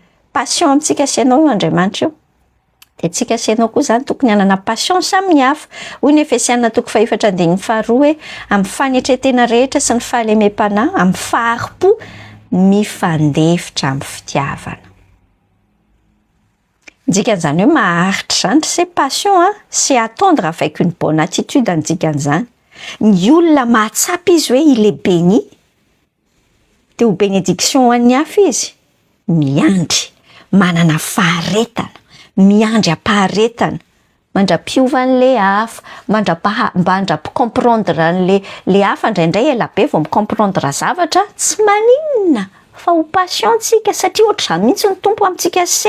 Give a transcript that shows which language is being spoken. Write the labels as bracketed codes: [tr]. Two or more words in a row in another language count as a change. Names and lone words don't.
[mg] Passion amintsika asianao io Andriamanitra io. Dia tsika asianao koa zany tokony hanana passion samihafa. Hoy ny Efesianina 4:2 hoe amin'ny fanetretena rehetra sy ny fahalemem-panahy, amin'ny faharipo mifandefitra amin'ny fitiavana. Dikan'izany hoe maharitra zany, [fr] c'est passion hein, c'est attendre avec une bonne attitude [mg] ny dikan'izany. Ny olona mahatsapa izy hoe [fr] il est béni, [mg] dia ho bénédiction ho an'ny hafa izy, miandry, manana faharetana, miandry ampaharetana, mandra-piova an'le hafa, mandra-comprendre an'le hafa. Indraindray ela be vao micomprendre zavatra, tsy maninona fa ho passiontsika satria ohatr'izany mihitsy ny tompo amintsika se.